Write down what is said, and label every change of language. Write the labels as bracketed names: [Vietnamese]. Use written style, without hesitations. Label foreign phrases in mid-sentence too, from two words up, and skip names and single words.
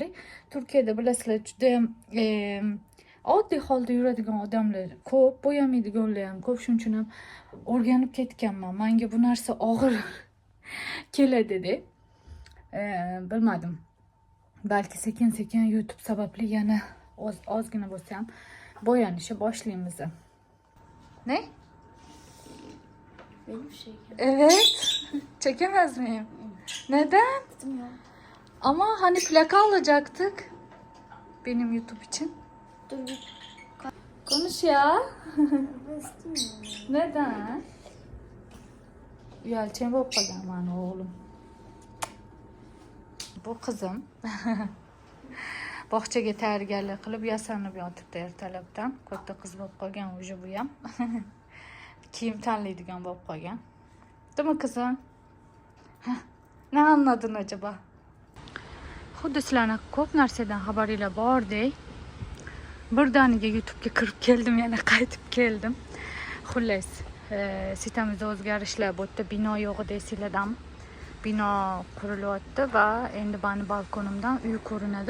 [Uzbek] Turkiyada bilasizlar juda ham oddiy holda yuradigan odamlar ko'p, bo'yamaydiganlar ham ko'p. Shuning uchun ham o'rganib ketganman. Menga bu narsa og'ir keladi deb. Bilmadim. Balki sekin-sekin YouTube sababli yana ozgina bo'lsa ham bo'yanishni boshlaymiz. [Turkish] Ne? Benim şey. Evet. Çekemez miyim? Neden? Ama hani plaka alacaktık. Benim YouTube için. Dur bir Konuş ya. istemiyorum. Neden? Uyalçın boppagan bana oğlum. Bu kızım. [Uzbek] Bog'chaga tayyorgarlik qilib yasanib yotibdi ertalabdan. Katta qiz bo'lib qolgan уже bu ham. Kiyim tanlaydigan bo'lib qolgan. [Turkish] Değil mi kızım? Ne anladın acaba? [Uzbek] Xuddi sizlarni ko'p narsadan xabaringlar bordek. Birdaniga YouTube'ga kirib keldim, yana qaytib keldim. Xullas, sitamizda o'zgarishlar bo'ldi. Bino yo'q deysizlardan. Bino qurilyapti va endi meni balkonimdan uy ko'rinadi.